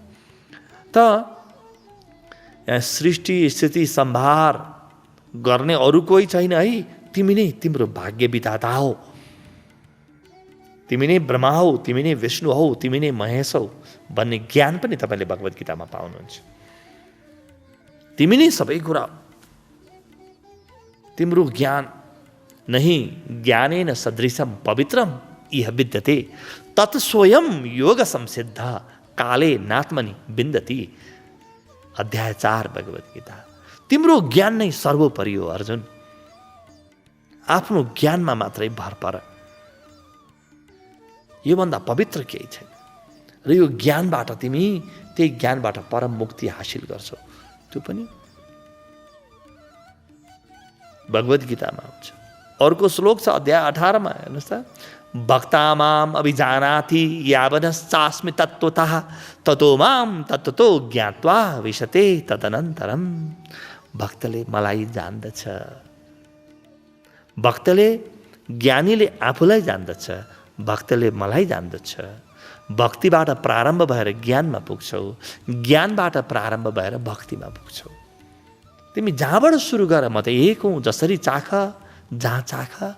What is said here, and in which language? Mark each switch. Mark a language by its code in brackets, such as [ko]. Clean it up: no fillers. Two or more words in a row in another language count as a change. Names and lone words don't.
[ne] त यहाँ सृष्टि स्थिति सम्भार गर्ने अरू कोही छैन है, तिमी नै तिम्रो भाग्य विधाता हो। तिमी नै ब्रह्मा हौ, तिमी नै विष्णु हौ, तिमी नै महेश हौ भन्ने ज्ञान पनि तपाईँले भगवत गीतामा पाउनुहुन्छ। तिमी नै सबै कुरा, तिम्रो ज्ञान [sa] नहीं ज्ञानेन सदृशम पवित्रम इह विद्यते तत् स्वयं योग संसिद्ध काले नात्मनि बिन्दति। [ne] अध्याय 4 भगवत गीता। तिम्रो ज्ञान नै सर्वोपरि हो अर्जुन, आफ्नो ज्ञानमा मात्रै भर पर, योभन्दा पवित्र केही छैन। र यो ज्ञानबाट तिमी त्यही ज्ञानबाट परम मुक्ति हासिल गर्छौ। त्यो पनि भगवत गीतामा हुन्छ। अर्को श्लोक छ अध्याय 18 मा, हेर्नुहोस् त, [sa] भक्तामाम अभिजानाति यावनश्चास्मि तत्त्वतः ततो माम तत्त्वतो ज्ञात्वा विशते तदनन्तरम। [ne] भक्तले मलाई जान्दछ, भक्तले, ज्ञानीले आफूलाई जान्दछ, भक्तले मलाई जान्दछ। भक्तिबाट प्रारम्भ भएर ज्ञानमा पुग्छौ, ज्ञानबाट प्रारम्भ भएर भक्तिमा पुग्छौ। तिमी जहाँबाट सुरु गर, म त एक हुँ, जसरी चाख जहाँ चाख।